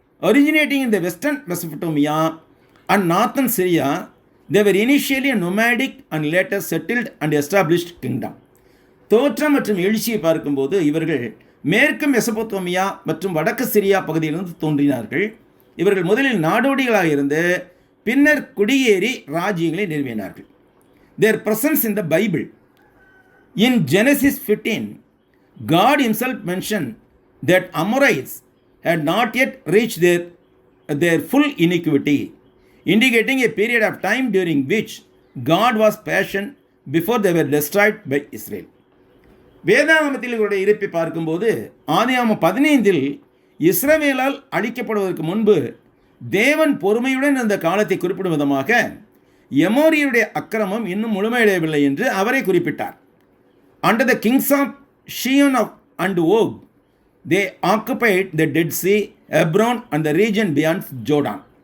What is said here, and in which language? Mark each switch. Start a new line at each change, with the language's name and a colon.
English: originating in the western Mesopotamia and northern Syria, they were initially a nomadic and later settled and established kingdom.
Tamil: தோற்றம் மற்றும் எழுச்சியை பார்க்கும்போது இவர்கள் மேற்கு மெசபோத்தோமியா மற்றும் வடக்கு சிரியா பகுதியிலிருந்து தோன்றினார்கள். இவர்கள் முதலில் நாடோடிகளாக இருந்து பின்னர் குடியேறி ராஜ்யங்களை நிறுவினார்கள்.
English: Their presence in the Bible. In Genesis 15, God himself mentioned that Amorites had not yet reached their full iniquity, indicating a period of time during which God was patient before they were destroyed by Israel.
Tamil: வேதாகமத்தில் இவருடைய இருப்பை பார்க்கும்போது ஆதியாகமம் 15 இஸ்ரவேலால் அழிக்கப்படுவதற்கு முன்பு தேவன் பொறுமையுடன் அந்த காலத்தை குறிப்பிடும் விதமாக எமோரியருடைய அக்கிரமம் இன்னும் முழுமையடையவில்லை என்று அவரை குறிப்பிட்டார்.
English: Under the kings of Shion and Og, they occupied the Dead Sea, Hebron and the region beyond Jordan.